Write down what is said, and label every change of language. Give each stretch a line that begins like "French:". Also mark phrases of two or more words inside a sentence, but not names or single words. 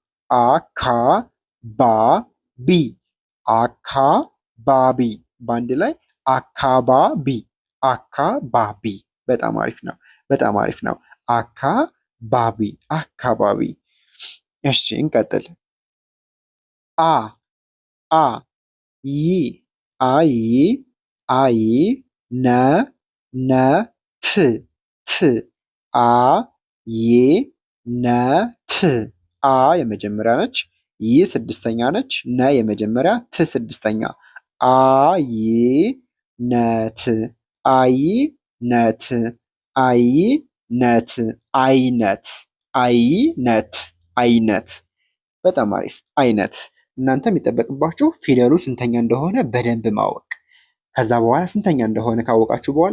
Amharic: አካባቢ አካባቢ በአንድ ላይ አካባቢ አካባቢ። በጣም አሪፍ ነው። በጣም አሪፍ ነው። አካባቢ አካባቢ። እሺ እንቀጥል። አ አ ይ አይ አይ ነ ነ ት ት አ ይ ነ ት አ የመጀመሪያ ነች። ይ ስድስተኛ ነች። ነ የመጀመሪያ ት ስድስተኛ አ ይ ነት አይነት አይነት አይነት አይነት አይነት። በጣም አሪፍ አይነት። እናንተ የሚጠበቅባችሁ ፊደሉ ስንተኛ እንደሆነ በደንብ ማወቅ። ከዛ በኋላ ስንተኛ እንደሆነ ካወቃችሁ በኋላ